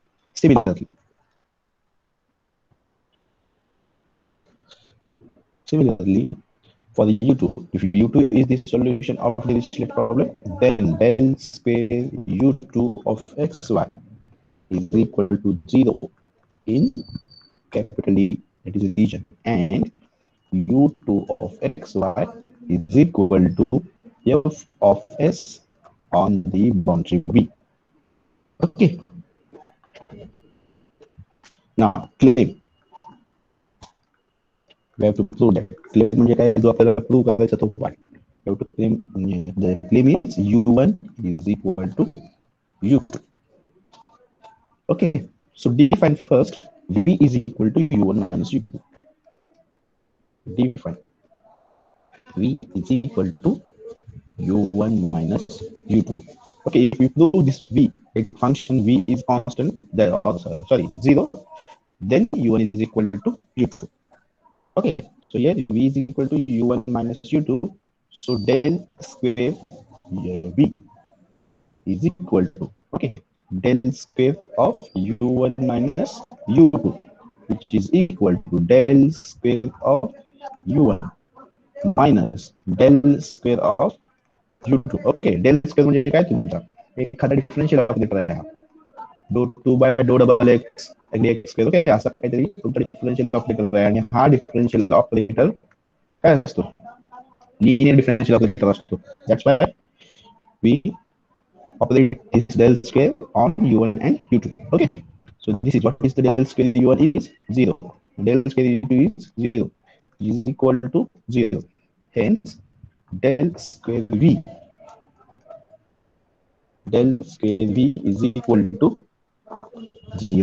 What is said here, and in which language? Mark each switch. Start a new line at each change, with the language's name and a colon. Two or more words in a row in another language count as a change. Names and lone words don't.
English: Similarly, for the u2, if u2 is the solution of the Dirichlet problem, then del square u2 of xy is equal to 0 in capital D, that is region, and u2 of xy is equal to f of s on the boundary B. Okay. Now claim. We have to prove that.
Marathi: Claim म्हणजे काय, जो आपल्याला प्रूव्ह करायचा तो what?
English: We have to claim, the claim is u1 is equal to u2. Okay, so define first v is equal to u1 minus u2. Define v is equal to u1 minus u2. Okay, if we prove this v, a function v is constant, then sorry 0, then u1 is equal to u2. Okay, so here v is equal to u1 minus u2, so del square v is equal to, okay, del square of u1 minus u2, which is equal to del square of u1 minus del square of u2. Okay, del square
Marathi: म्हणजे काय तुमचा एखादा
English: differential operator
Marathi: आहे,
English: do 2 by do double x dx square,
Marathi: ओके, असा काहीतरी तुमचा
English: differential operator
Marathi: आहे, आणि हा
English: differential operator
Marathi: काय असतो,
English: linear differential operator
Marathi: असतो.
English: that's why we operate this del square on u1 and u2. Okay, so this is what is the del square u1 is 0, del square u2 is 0, is equal to 0. Hence del square v is equal to 0.